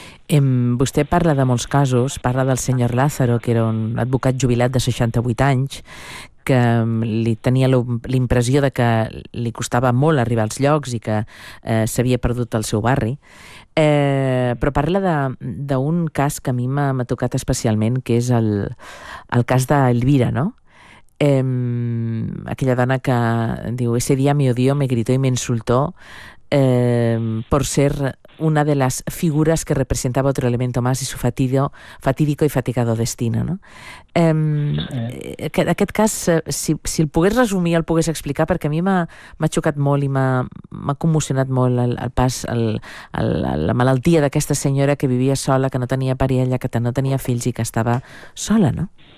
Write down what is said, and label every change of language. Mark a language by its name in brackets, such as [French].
[Catalan] Vostè parla de molts casos, parla del senyor Lázaro, que era un advocat jubilat de 68 anys, que li tenia l'impressió de que li costava molt arribar als llocs i que s'havia perdut el seu barri. Però parla d'un cas que a mi m'ha tocat especialment, que és el cas d'Elvira, no? Aquella dona que diu: [Spanish] ese día me odió, me gritó y me insultó por ser una de las figuras que representaba otro elemento más y su fatídico y fatigado destino, no? [Catalan] Aquest cas, si el pogués resumir, el pogués explicar, perquè a mi m'ha xocat molt i m'ha commocionat molt la malaltia d'aquesta senyora que vivia sola, que no tenia parella, que no tenia fills i que estava sola, no?